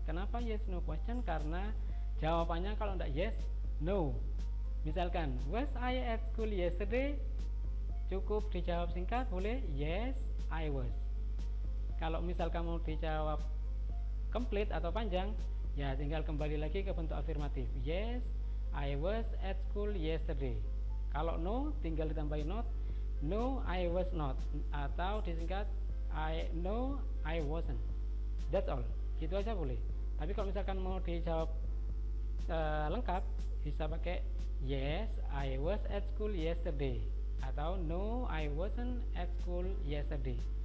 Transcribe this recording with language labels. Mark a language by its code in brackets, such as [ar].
[id] Kenapa yes no question? Karena jawabannya kalau tidak yes, no. [en] Misalkan, was I at school yesterday? [id] Cukup dijawab singkat, boleh yes, I was. Kalau misalkan mau dijawab complete atau panjang, ya tinggal kembali lagi ke bentuk afirmatif. [en] Yes, I was at school yesterday. Kalau no, tinggal ditambahin not. No, I was not. Atau disingkat, no, I wasn't. That's all. Gitu aja boleh. [id] Tapi kalau misalkan mau dijawab lengkap, bisa pakai yes, I was at school yesterday, atau no, I wasn't at school yesterday.